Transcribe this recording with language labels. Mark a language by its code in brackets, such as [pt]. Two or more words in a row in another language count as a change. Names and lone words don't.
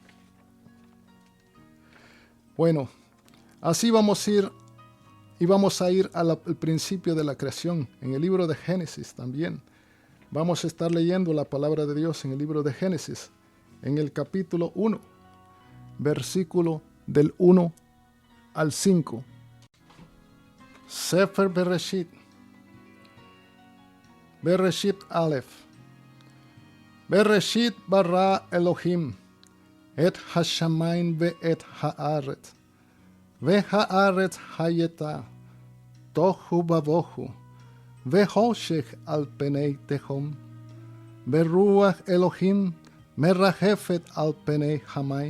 [es] Bueno, así vamos a ir al principio de la creación, en el libro de Génesis también. Vamos a estar leyendo la palabra de Dios en el libro de Génesis, en el capítulo 1, versículo del 1 al 5. [he] ספר בראשית, בראשית א. בראשית ברא אלהים את השמים ואת הארץ. הארץ היתה תהו ובהו חשך על פני תהום רוח אלהים מרחפת על פני המים.